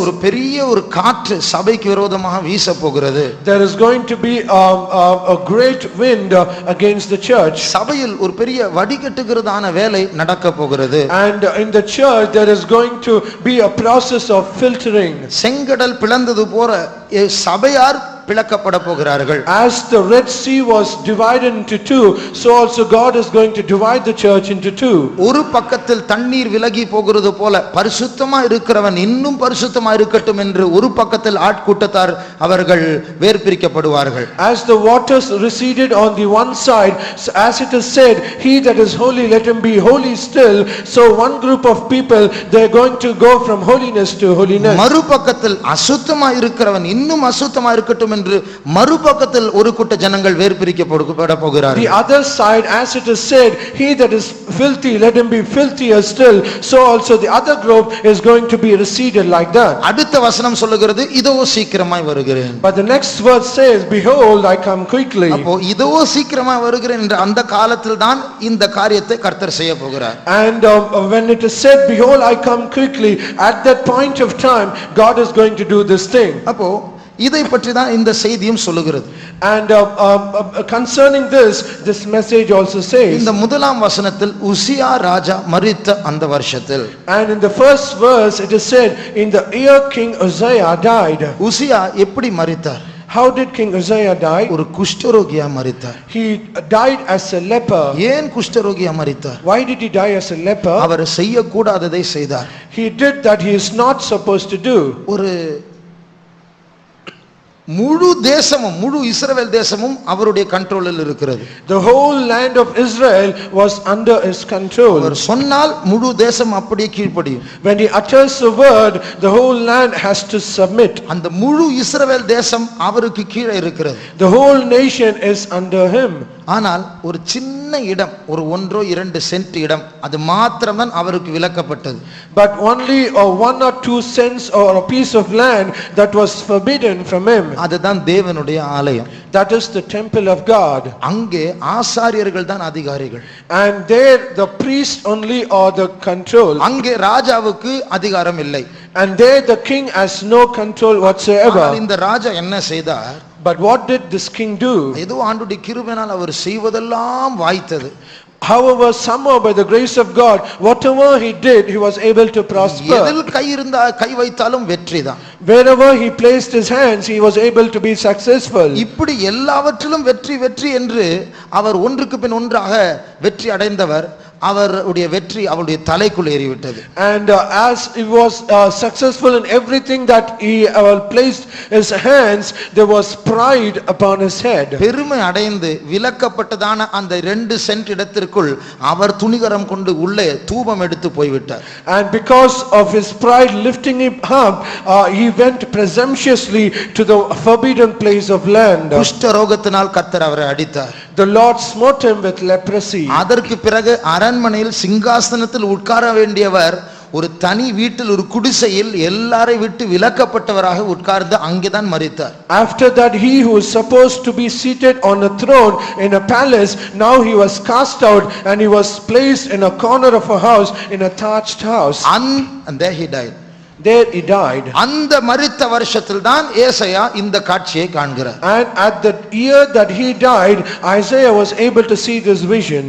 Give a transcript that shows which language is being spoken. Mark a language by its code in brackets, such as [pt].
[ta] ஒரு பெரிய ஒரு காற்று சபைக்கு விரோதமாக வீச போகிறது. [en] There is going to be a great wind against the church. [ta] சபையில் ஒரு பெரிய வடிகட்டுகிறதான வேலை நடக்க போகிறது. [en] And in the church there is going to be a process of filtering. [ta] செங்கடல் பிளந்தது போல சபையார் பிளக்கப்பட போகிறார்கள். [en] As the Red Sea was divided into two, so also God is going to divide the church into two. [ta] ஒரு பக்கத்தில் தண்ணீர் விலகி போகிறது போல பரிசுத்தமா இருக்கிறவன் இன்னும் பரிசுத்தமா இருக்கட்டும் என்று ஒரு பக்கத்தில் ஆட்கூட்டத்தார் அவர்கள் வேர்பிரிக்கப்படுவார்கள். [en] As the waters receded on the one side, as it is said, he that is holy let him be holy still, so one group of people they are going to go from holiness to holiness. [ta] மறுபக்கத்தில் அசுத்தமா இருக்கிறவன் இன்னும் அசுத்தமா இருக்கட்டும் என்று மறுபக்கத்தில் ஒரு கூட்ட ஜனங்கள் வேர்பிரிக்கப்பட போகிறார்கள். [en] The other side, as it is said, he that is filthy let him be filthier still, so also the other group is going to be receded like that. [ta] அடுத்த வசனம் சொல்லுகிறது இதோ சீக்கிரமாய் வருகிறேன். [en] But the next verse says, behold I come quickly. [ta] அப்போ இதோ சீக்கிரமாய் வருகிறேன் என்ற அந்த காலத்தில் தான் இந்த காரியத்தை கர்த்தர் செய்ய போகிறார். [en] And when it is said behold I come quickly, at that point of time God is going to do this thing. [ta] அப்போ இதை பற்றி தான் இந்த செய்தியும் சொல்லுகிறது. [en] And concerning this message also says, [ta] இந்த முதலாம் வசனத்தில் உசியா ராஜா மரித்த அந்த வருஷத்தில், [en] and in the first verse it is said, in the year King Uzziah died. [ta] உசியா எப்படி மரித்தார்? [en] How did King Uzziah die? [ta] ஒரு குஷ்டரோகியா மரித்தார். [en] He died as a leper. [ta] ஏன் குஷ்டரோகியா மரித்தார்? [en] Why did he die as a leper? [ta] அவர் செய்யக்கூடாததை செய்தார். [en] He did that he is not supposed to do. [ta] ஒரு முழு தேசமும் முழு இஸ்ரவேல் தேசமும் அவருடைய கண்ட்ரோலில் இருக்கிறது. [en] The whole land of Israel was under his control. [ta] அவர் சொன்னால் முழு தேசம் அப்படியே கீழ்ப்படியும். [en] When he utters a word, the whole land has to submit. [ta] அந்த முழு இஸ்ரவேல் தேசம் அவருக்கு கீழே இருக்கிறது. [en] The whole nation is under him. [ta] ஆனால் ஒரு சின்ன இடம், ஒரு 1-2 சென்ட் இடம், அது மாத்திரம்தான் அவருக்கு விலக்கப்பட்டது. [en] But only 1 or 2 cents or a piece of land that was forbidden from him. [ta] அதுதான் தேவனுடைய ஆலயம். [en] That is the temple of God. [ta] அங்கே ஆசாரியர்கள் தான் அதிகாரிகள். [en] And there the priests only are the control. [ta] அங்கே ராஜாவுக்கு அதிகாரம் இல்லை. [en] And there the king has no control whatsoever. [ta] ஆனால் இந்த ராஜா என்ன செய்தார்? [en] But what did this king do? [ta] ஏதோ ஆண்டவருடைய கிருபையினால் அவர் செய்வதெல்லாம் வாய்த்தது. [en] However, somehow by the grace of God, whatever he did, he was able to prosper. [ta] எதில் கை வைத்தாலும் வெற்றிதான். [en] Wherever he placed his hands, he was able to be successful. [ta] இப்படி எல்லாவற்றிலும் வெற்றி என்று அவர் ஒன்றுக்கு பின் ஒன்றாக வெற்றி அடைந்தவர். அவருடைய வெற்றி அவருடைய தலைக்குள் ஏறிவிட்டது. [en] And as he was successful in everything that he placed his hands, there was pride upon his head. [ta] பெருமை அடைந்து விலக்கப்பட்டதான அந்த 2 சென்ட் இடத்திற்குள் அவர் துணிகரம் கொண்டு உள்ளே தூபம் எடுத்து போய்விட்டார். [en] And because of his pride lifting him up, he went presumptuously to the forbidden place of land. [ta] குஷ்ட ரோகத்தினால் கர்த்தர் அவரை அடித்தார். [en] The Lord smote him with leprosy. [ta] அதற்கு பிறகு அரண்மனையில் சிங்காசனத்தில் உட்கார வேண்டியவர் ஒரு தனி வீட்டில் ஒரு குடிசையில் எல்லாரை விட்டு விலக்கப்பட்டவராக உட்கார்ந்து அங்கேதான் மரித்தார். [en] After that, he who was supposed to be seated on a throne in a palace, now he was cast out and he was placed in a corner of a house, in a thatched house. And there he died. There he died. [ta] அந்த மரித்த வருஷத்தில் தான் ஏசாயா இந்த காட்சியை காண்கிறார். [en] And at the year that he died, Isaiah was able to see this vision.